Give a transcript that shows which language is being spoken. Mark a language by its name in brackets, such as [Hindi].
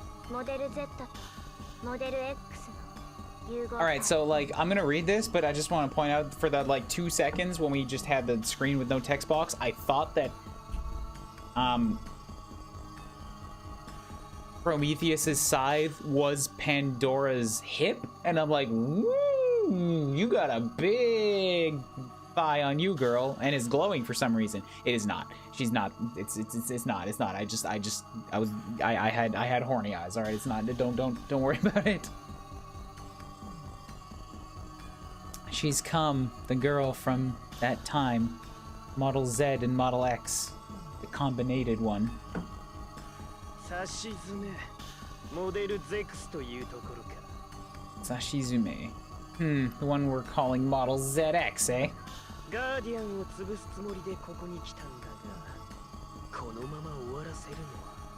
[Japanese] モデル Z とモデル X の融合体。 [English] Alright, so like, I'm gonna read this, but I just want to point out for that like 2 seconds when we just had the screen with no text box, I thought that Prometheus's scythe was Pandora's hip, and I'm like, woo, you got a big thigh on you, girl, and it's glowing for some reason. It is not. She's not. It's not. It's not. I had horny eyes. All right, it's not. Don't worry about it. She's come, the girl from that time, Model Z and Model X, the combinated one. [Japanese] さしずめモデル ZX というところか Sashizume. [English] The one we're calling Model ZX, eh? [Japanese] ガーディアンを潰すつもりでここに来たんだがこのまま終わらせるのは